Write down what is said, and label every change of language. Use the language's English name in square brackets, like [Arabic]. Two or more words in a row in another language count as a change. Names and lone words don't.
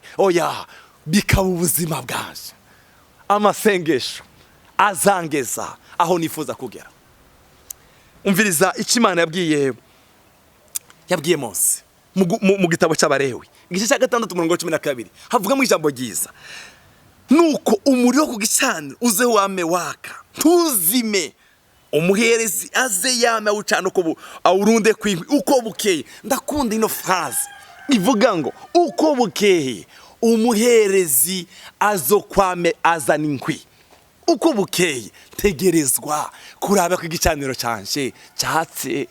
[Rundi] Oya, bikaba ubuzima bwaje. Amasengesho azangeza aho nifuza kugera. Umviriza icyo Imana yabwiye Mose mu gitabo cy'Abarewi, igice cya 6:12, havuga mu ijambo ryiza, nuko umuriro ku gicaniro uze wame waka, ntuzime, umuherezi aze yame awucana uko awurunde kw'inkwi uko bukeye. Ndakunda ino phrase ivuga ngo uko bukeye umuherezi azokwame azana inkwi. Uko bukeye tegerezwa kuraba ko igicaniro cyanje cyatse.